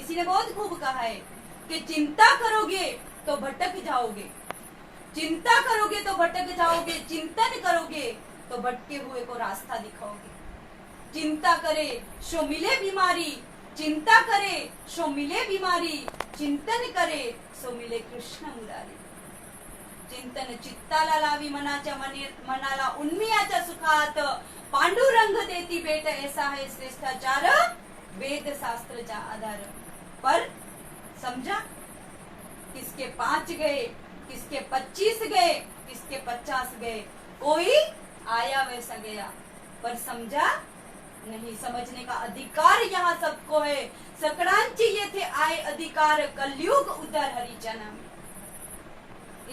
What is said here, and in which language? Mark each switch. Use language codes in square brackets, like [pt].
[hi] इसी ने बहुत खूब कहा है कि चिंता करोगे तो भटक जाओगे, चिंता करोगे तो भटक जाओगे, चिंतन करोगे तो भटके हुए को रास्ता दिखाओगे। चिंता करे सो मिले बीमारी, चिंता करे सो मिले बीमारी, चिंतन करे सो मिले कृष्ण मुरारी। [mr] चिंतन चित्ताला लावी मनाच्या मनाला उन्मियाच्या सुखात, पांडुरंग देती भेट ऐसा है श्रेष्ठाचार, वेद शास्त्रचा आधार। [hi] पर समझा, किसके 5 गए, किसके 25 गए, किसके 50 गए, कोई आया वैसा गया, पर समझा नहीं। समझने का अधिकार यहाँ सबको है। [mr] सकरांची येथे आए अधिकार, कलयुग उद्धार हरीच्या नामे।